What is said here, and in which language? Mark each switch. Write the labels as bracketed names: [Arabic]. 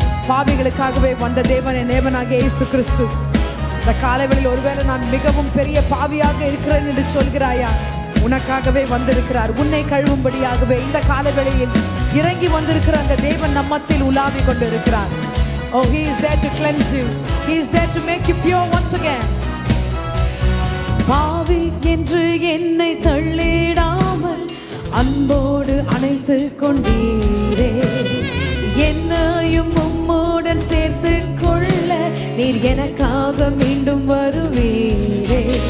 [Tamil] பாவிகளுக்காகவே வந்த தேவன் என் தேவனாகிய இயேசு கிறிஸ்து. இந்த காலைவெளியில் ஒருவேளை நான் மிகவும் பெரிய பாவியாக இருக்கிறேன் என்று சொல்கிறாயா? உனக்காகவே வந்திருக்கிறார். உன்னை கழுவும்படியாகவே இந்த காலவேளையில் இறங்கி வந்திருக்கிற அந்த தேவன் நம்மத்தில் உலாவி கொண்டிருக்கிறார். [English] Oh, he is there to cleanse you. He is there to make you pure once again. [Tamil] பாவி என்று என்னை தள்ளிடாமல் அன்போடு அணைத்து கொண்டீரே, என்னையும் உம்முடன் சேர்த்து கொள்ள நீர் எனக்காக மீண்டும் வருவீரே.